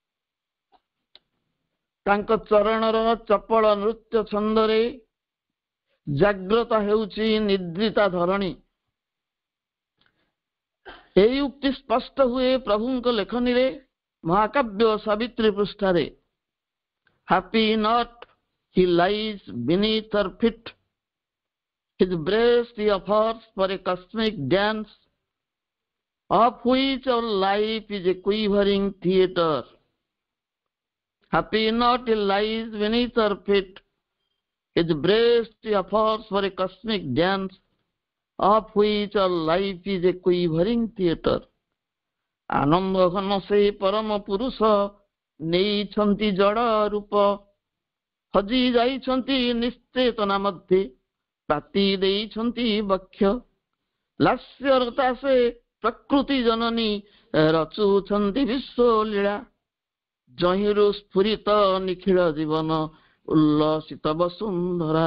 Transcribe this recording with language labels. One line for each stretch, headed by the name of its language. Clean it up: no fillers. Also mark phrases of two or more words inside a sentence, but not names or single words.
Odia: ତାଙ୍କ ଚରଣର ଚପଳ ନୃତ୍ୟ ଛନ୍ଦରେ ଜାଗ୍ରତ ହେଉଛି ନିଦ୍ରିତା ଧରଣୀ। ଏହି ଉକ୍ତି ସ୍ପଷ୍ଟ ହୁଏ ପ୍ରଭୁଙ୍କ ଲେଖନୀରେ ମହାକାବ୍ୟ ସାବିତ୍ରୀ ପୃଷ୍ଠାରେ।
English: Happy not he lies beneath her feet, his breast he offers for a cosmic dance, of which our life is a quivering theatre. Happy not he lies beneath her feet, his breast he offers for a cosmic dance, of which our life is a quivering theatre.
Odia: ଆନନ୍ଦ ଘନ ସେ ପରମ ପୁରୁଷ ନେଇଛନ୍ତି ଜଡ଼ ରୂପ, ହଜି ଯାଇଛନ୍ତି ନିଶ୍ଚେତନା ମଧ୍ୟରେ, ପାତି ଦେଇଛନ୍ତି ବକ୍ଷ। ଲାସ୍ୟରତା ସେ ପ୍ରକୃତି ଜନନୀ ରଚୁଛନ୍ତି ବିଶ୍ୱଲୀଳା, ଯହିଁରୁ ସ୍ଫୁରିତ ନିଖିଳ ଜୀବନ ଉଲ୍ଲସିତ ବସୁନ୍ଧରା।